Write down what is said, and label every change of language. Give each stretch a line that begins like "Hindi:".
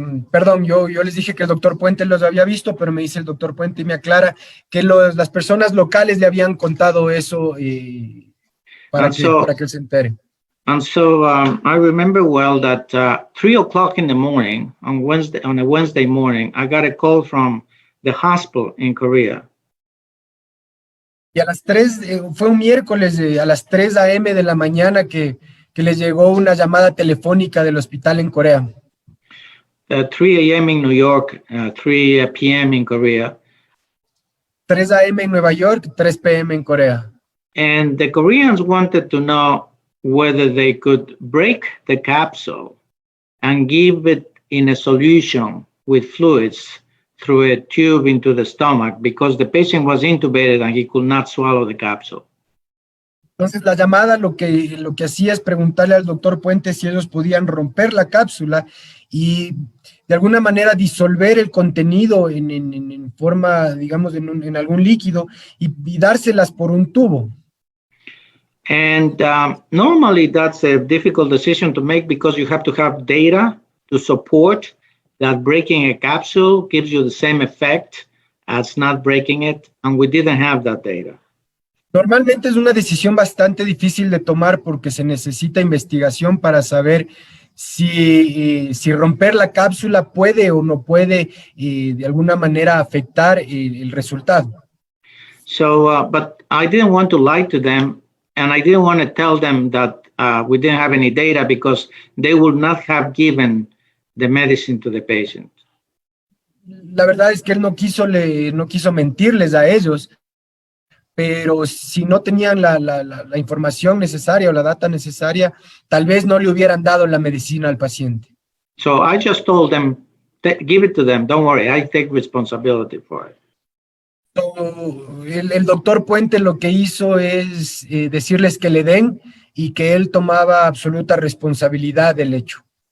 Spanish: Perdón, yo les dije que el doctor Puente los había visto, pero me dice el doctor Puente y me aclara que las personas locales le habían contado eso para que él se entere.
English: And so I remember well that 3 o'clock in the morning on a Wednesday morning, I got a call from the hospital in Korea.
Spanish: Y a las 3, fue un miércoles, a las 3 a.m. de la mañana que les llegó una llamada telefónica del hospital en Corea.
English: 3 a.m. in New York, 3 p.m. in Korea.
Spanish: 3 a.m. en Nueva York, 3 p.m. en Corea.
English: And the Koreans wanted to know whether they could break the capsule and give it in a solution with fluids through a tube into the stomach, because the patient was intubated and he could not swallow the capsule.
Spanish: Entonces la llamada lo que hacía es preguntarle al doctor Puente si ellos podían romper la cápsula y de alguna manera disolver el contenido en forma, digamos, en algún líquido y dárselas por un tubo.
English: And normally that's a difficult decision to make because you have to have data to support that breaking a capsule gives you the same effect as not breaking it. And we didn't have that data.
Spanish: Normalmente es una decisión bastante difícil de tomar porque se necesita investigación para saber si romper la cápsula puede o no puede de alguna manera afectar el resultado.
English: So, but I didn't want to lie to them, and I didn't want to tell them that we didn't have any data because they would not have given the medicine to the patient.
Spanish: La verdad es que él no quiso mentirles a ellos, pero si no tenían la información necesaria o la data necesaria, tal vez no le hubieran dado la medicina al paciente.
English: So I just told them, give it to them, don't worry, I take responsibility for it.
Spanish: So, el doctor Puente lo que hizo es decirles que le den y que él tomaba absoluta responsabilidad del hecho.